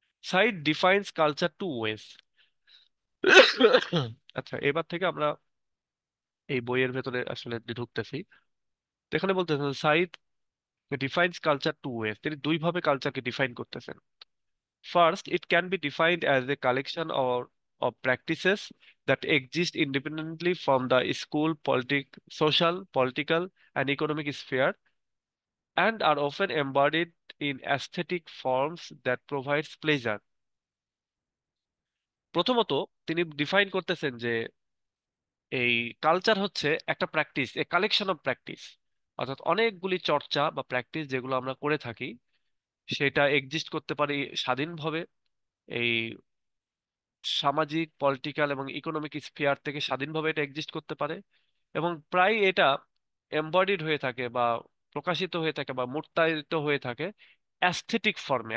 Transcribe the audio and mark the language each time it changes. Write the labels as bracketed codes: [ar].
[en] Side defines culture two ways. [bn] আচ্ছা, এবার থেকে আমরা এই বইয়ের ভেতরে আসলে ঢুকতেছি। তো এখানে বলতেছেন side defines culture two wedge, তিনি দুই ভাবে কালচারকে ডিফাইন করতেছেন। [en] First, it can be defined as a collection of practices that exist independently from the school, social, political, and economic sphere, and are often embodied in aesthetic forms that provides pleasure. [bn] প্রথমত, তিনি define করতেছেন যে এই culture হচ্ছে একটা practice, a collection of practice, অর্থাৎ অনেকগুলি চর্চা বা প্র্যাকটিস যেগুলো আমরা করে থাকি, সেটা এক্সিস্ট করতে পারে স্বাধীনভাবে এই সামাজিক, পলিটিক্যাল এবং ইকোনমিক স্ফিয়ার থেকে স্বাধীনভাবে এটা এক্সিস্ট করতে পারে, এবং প্রায় এটা এমবডিড হয়ে থাকে বা প্রকাশিত হয়ে থাকে বা মূর্তায়িত হয়ে থাকে অ্যাস্থেটিক ফর্মে।